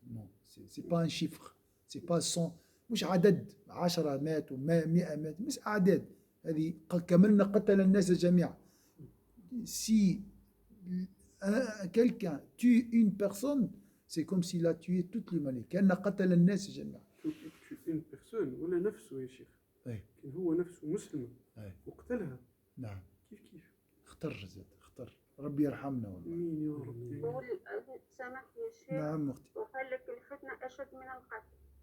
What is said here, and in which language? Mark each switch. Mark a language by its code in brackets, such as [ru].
[fr] Non, c'est pas un chiffre, c'est pas 100. [ar] مش عدد 10 مات و100 مات مش أعداد هذه كملنا قتل الناس جميعا. [fr] Si quelqu'un tue une personne, c'est comme s'il a tué toute l'humanité. [ar] كأن قتل الناس جميعا. [fr] une personne [ar] ولا نفسه يا شيخ. كان هو نفسه مسلم وقتلها. نعم. كيف اختر ربي يرحمنا والله. امين يا رب. سامحني يا شيخ. نعم أختي. وقال لك الفتنة أشد من القتل.